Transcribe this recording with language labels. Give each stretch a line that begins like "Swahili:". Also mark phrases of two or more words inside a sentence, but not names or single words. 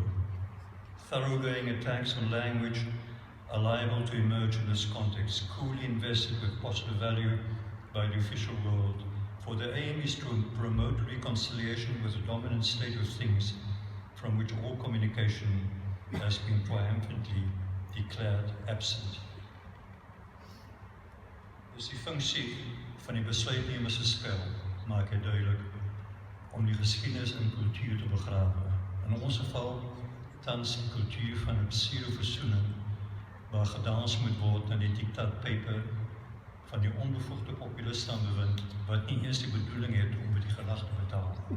English: Thoroughgoing attacks on language are liable to emerge in this context, coolly invested with positive value by the official world, for the aim is to promote reconciliation with the dominant state of things from which all communication has been triumphantly declared absent.
Afrikaans: Dus die functie van die besluitnemers' spel maak hy duidelik om die geskiedenis en kultuur te begrawe. In ons geval tans die kultuur van 'n pseudo-versoening waar gedans moet word na die diktaatpype van die onbevoegde populiste aan bewind, wat nie eens die bedoeling het om met die gelag te betaal.